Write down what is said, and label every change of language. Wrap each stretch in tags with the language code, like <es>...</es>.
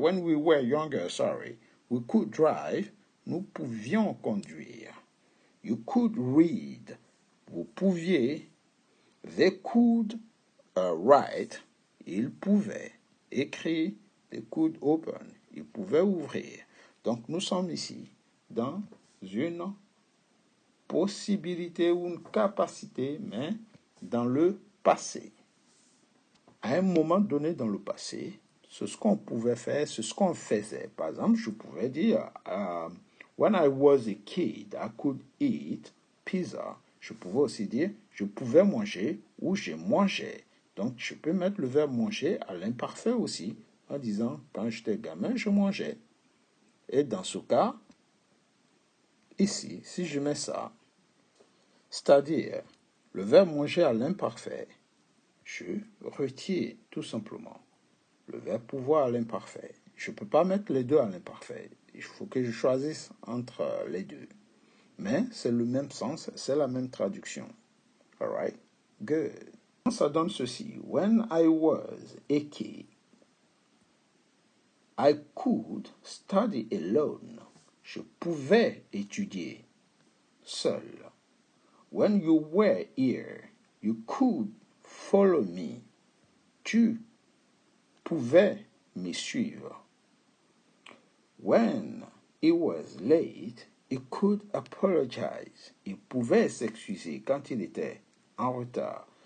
<en>When we were younger, we could drive.</en> <fr>Nous pouvions conduire.</fr> <en>You could read.</en> <fr>Vous pouviez.</fr> <en>They could write.</en> <fr>Ils pouvaient écrire.</fr> <en>They could open.</en> <fr>Ils pouvaient ouvrir. Donc nous sommes ici dans une possibilité ou une capacité, mais dans le passé. À un moment donné dans le passé, c'est ce qu'on pouvait faire, c'est ce qu'on faisait. Par exemple, je pouvais dire,</fr> <en>when I was a kid, I could eat pizza.</en> <fr>Je pouvais aussi dire, je pouvais manger ou je mangeais. Donc, je peux mettre le verbe manger à l'imparfait aussi, en disant, quand j'étais gamin, je mangeais. Et dans ce cas, ici, si je mets ça, c'est-à-dire le verbe manger à l'imparfait, je retire tout simplement le verbe pouvoir à l'imparfait. Je ne peux pas mettre les deux à l'imparfait. Il faut que je choisisse entre les deux. Mais c'est le même sens, c'est la même traduction.</fr> <en>All right? Good.</en> <fr>Ça donne ceci.</fr> <en>When I was a kid, I could study alone.</en> <fr>Je pouvais étudier seul.</fr> <en>When you were here, you could follow me.</en> <fr>Tu pouvais me suivre.</fr> <en>When he was late, he could apologize.</en> <fr>Il pouvait s'excuser quand il était en retard.</fr>